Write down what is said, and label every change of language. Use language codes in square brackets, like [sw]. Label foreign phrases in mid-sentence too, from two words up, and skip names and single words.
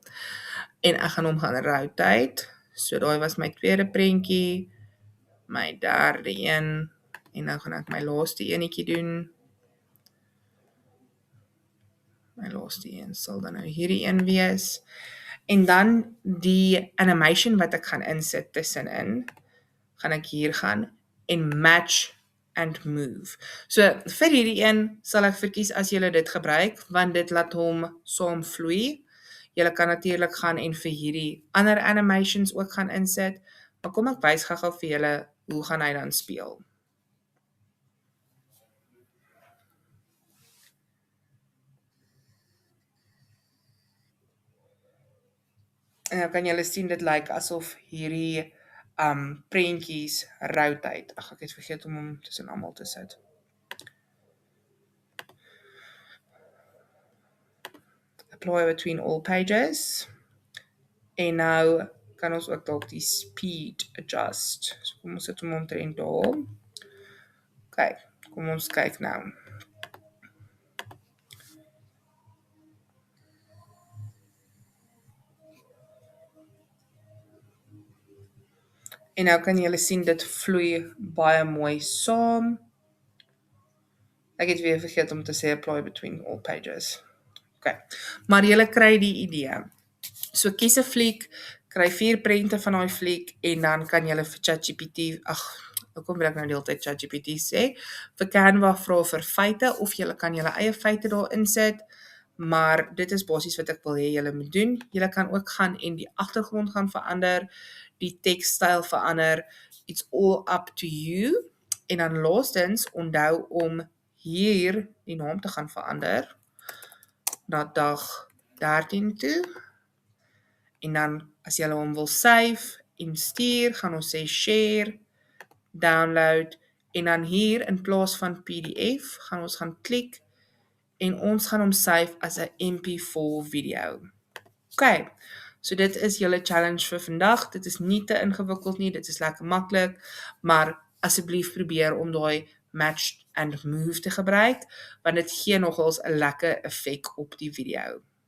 [af] En ek gaan hom gaan rotate. So daai was my tweede prentjie, my derde een, en nou gaan ek my laaste enetjie doen. My laaste een sal dan nou hierdie een wees. En dan die animation wat ek gaan insit tussenin, gaan ek hier gaan en [en] match and move. [af] So vir hierdie een sal ek verkies as julle dit gebruik, want dit laat hom saam vloei. Julle kan natuurlik gaan en vir hierdie ander animations ook gaan insit, maar kom ek wys gou-gou vir julle hoe gaan hy dan speel. En nou kan julle sien dit lyk asof hierdie prentjies rotate. Ag, ek het vergeet om hom tussen almal te sit. [en] Apply between all pages. [af] En nou kan ons ook dalk die speed adjust. So kom ons sit hom omtrent daar. Okay, kom ons kyk nou. En nou kan julle sien dit vloei baie mooi saam. Ek het weer vergeet om te sê [en] apply between all pages. [af] Okay, maar julle kry die idee. So kies 'n fliek, kry 4 prente van daai fliek en dan kan julle vir ChatGPT, hoekom wil ek nou die hele tyd ChatGPT sê? Vir Canva vra vir feite of julle kan julle eie feite daar insit, maar dit is basies wat ek wil hê julle moet doen. Julle kan ook gaan en die agtergrond gaan verander, die tekstyl verander. [en] It's all up to you. [af] En dan laastens onthou om hier die naam te gaan verander na dag 13 toe. En dan as jy hom wil save en stuur, gaan ons sê share, download, en dan hier in plaas van PDF gaan ons gaan klik en ons gaan hom save as 'n MP4 video. Okay, so dit is julle challenge vir vandag. Dit is nie te ingewikkeld nie, dit is lekker maklik, maar asseblief probeer om daai [en] match and move [af] te gebruik, want dit gee nogals 'n lekker effek op die video.